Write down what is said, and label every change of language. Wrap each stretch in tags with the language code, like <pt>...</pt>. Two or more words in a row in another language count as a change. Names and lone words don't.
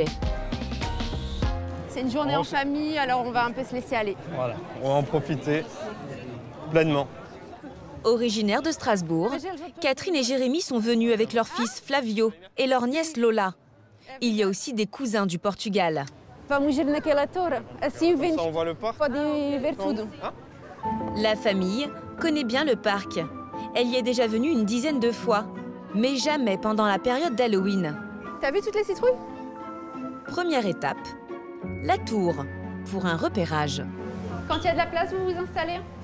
<fr>C'est une journée en famille, alors on va un peu se laisser aller. Voilà, on va en profiter pleinement. Originaires de Strasbourg, Catherine et Jérémy sont venus avec leur fils Flavio et leur nièce Lola. Il y a aussi des cousins du Portugal.</fr> <pt>Vamos ir naquela torre. Assim vem.</pt> <fr>On voit le parc.</fr> <pt>Pode ver tudo.</pt> <fr>La famille connaît bien le parc. Elle y est déjà venue une dizaine de fois, mais jamais pendant la période d'Halloween. T'as vu toutes les citrouilles? Première étape, la tour, pour un repérage. Quand il y a de la place, vous vous installez.</fr>